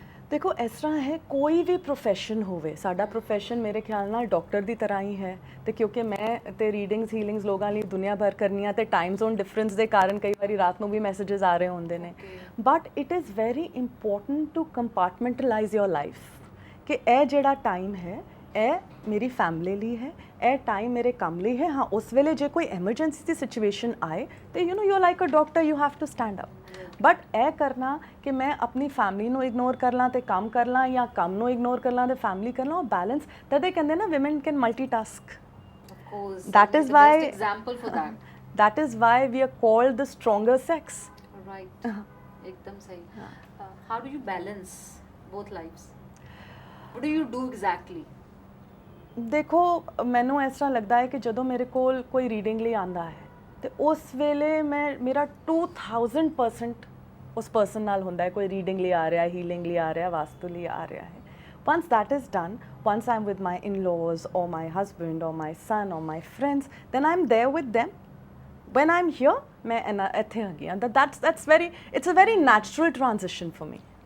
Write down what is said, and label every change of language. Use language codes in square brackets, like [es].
[pa] ਦੇਖੋ ਇਸ ਤਰ੍ਹਾਂ ਹੈ, ਕੋਈ ਵੀ ਪ੍ਰੋਫੈਸ਼ਨ ਹੋਵੇ, ਸਾਡਾ ਪ੍ਰੋਫੈਸ਼ਨ ਮੇਰੇ ਖਿਆਲ ਨਾਲ ਡਾਕਟਰ ਦੀ ਤਰ੍ਹਾਂ ਹੀ ਹੈ ਤੇ ਕਿਉਂਕਿ ਮੈਂ ਤੇ ਰੀਡਿੰਗਸ ਹੀਲਿੰਗਸ ਲੋਕਾਂ ਲਈ ਦੁਨੀਆ ਭਰ ਕਰਨੀਆਂ ਤੇ ਟਾਈਮ ਜ਼ੋਨ ਡਿਫਰੈਂਸ ਦੇ ਕਾਰਨ ਕਈ ਵਾਰੀ ਰਾਤ ਨੂੰ ਵੀ ਮੈਸੇजेस ਆ ਰਹੇ ਹੁੰਦੇ ਨੇ, [en] but it is very important to compartmentalise your life [pa] ਕਿ ਇਹ ਜਿਹੜਾ ਟਾਈਮ ਹੈ ਇਹ ਮੇਰੀ ਫੈਮਿਲੀ ਲਈ ਹੈ, ਇਹ ਟਾਈਮ ਮੇਰੇ ਕੰਮ ਲਈ ਹੈ। ਹਾਂ, ਉਸ ਵੇਲੇ ਜੇ ਕੋਈ ਐਮਰਜੈਂਸੀ ਦੀ ਸਿਚੁਏਸ਼ਨ ਆਏ ਤੇ [en] You like a doctor, you have to stand up. [pa] But ਇਹ ਕਰਨਾ ਕਿ ਮੈਂ ਆਪਣੀ ਫੈਮਿਲੀ ਨੂੰ ਇਗਨੋਰ ਕਰ ਲਾਂ ਤੇ ਕੰਮ ਕਰ ਲਾਂ ਜਾਂ ਕੰਮ ਨੂੰ ਇਗਨੋਰ ਕਰ ਲਾਂ ਤੇ ਫੈਮਿਲੀ ਕਰ ਲਾਂ, ਉਹ ਬੈਲੈਂਸ ਤਦੇ ਕਹਿੰਦੇ ਨਾ [en] women can multitask। Of course, that is the why best example for that. that is why we are called the stronger sex। Right, [hi] ekdam sahi। [en] How do you balance both lives? What do you do exactly? [pa] ਦੇਖੋ ਮੈਨੂੰ ਇਸ ਤਰ੍ਹਾਂ ਲੱਗਦਾ ਹੈ ਕਿ ਜਦੋਂ ਮੇਰੇ ਕੋਲ ਕੋਈ ਰੀਡਿੰਗ ਲਈ ਆਂਦਾ ਹੈ ਤੇ ਉਸ ਵੇਲੇ ਮੇਰਾ 2000% ਉਸ ਪਰਸਨ ਨਾਲ ਹੁੰਦਾ ਹੈ। ਕੋਈ ਰੀਡਿੰਗ ਲਈ ਆ ਰਿਹਾ, ਹੀਲਿੰਗ ਲਈ ਆ ਰਿਹਾ, ਵਾਸਤੂ ਲਈ ਆ ਰਿਹਾ ਹੈ। [en] once that is done, once I'm with my in-laws or my husband or my son or my friends, then I'm there with them। when I'm here [pa] ਮੈਂ ਇੱਥੇ ਆ ਗਈ ਹਾਂ। [en] that's very, it's a very natural transition for me।